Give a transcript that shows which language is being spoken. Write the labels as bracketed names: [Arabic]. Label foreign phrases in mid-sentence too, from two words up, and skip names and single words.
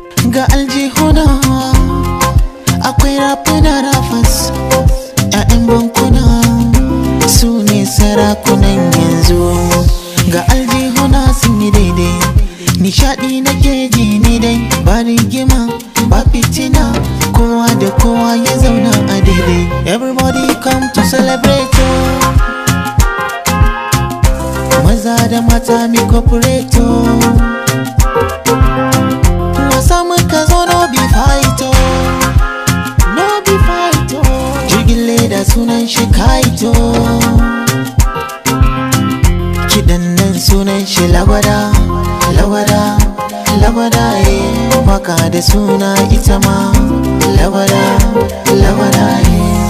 [Hausa] Ga aljihuna, akwai rafuna rafas, ƴaƴan bankuna, su ne sarakunan yanzu. Ga aljihuna sun yi daidai, nishaɗi nake ji ni dai, ba rigima, ba fitina, kowa da kowa ya zauna a daidai. [Nigerian Pidgin] Everybody come to celebrate, oh. [Hausa] Maza da mata [Nigerian Pidgin] mi cooperate, [Hausa] oh. Wasa muka zo [Nigerian Pidgin] no be fight, oh. No be fight, oh. [Hausa] Jirgin leda sunan shi kite, oh. Kiɗan nan sunan shi lagwada, lagwada, lagwada, eh. Waka da suna ita ma lagwada, lagwada, eh.